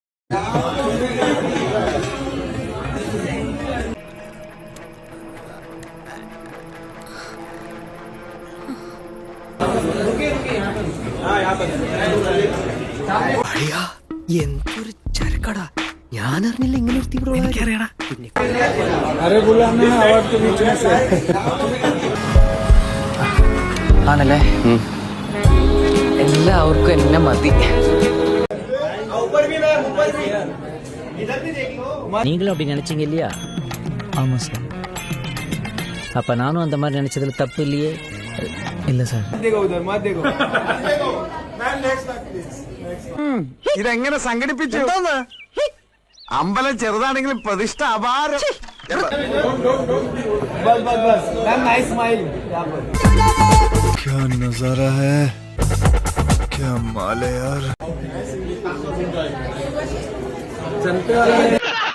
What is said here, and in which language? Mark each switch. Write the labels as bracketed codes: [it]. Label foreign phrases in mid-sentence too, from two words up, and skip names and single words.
[ml] എന്തൊരു ചരക്കടാ, ഞാൻ അറിഞ്ഞില്ല ഇങ്ങനെ എനിക്കറിയടാ. ആണല്ലേ, എല്ലാവർക്കും എന്നെ മതി. [ta] நீங்களும் அப்படி நினைச்சீங்க இல்லையா? ஆமா சார். அப்ப நானும் அந்த மாதிரி நினைச்சதுல தப்பு இல்லையே. [ml] ഇല്ല സാർ. ഇതെങ്ങനെ സംഘടിപ്പിച്ചു? അമ്പലം ചെറുതാണെങ്കിലും പ്രതിഷ്ഠ അപാരം. [hi] क्या नजारा है, क्या माल है यार.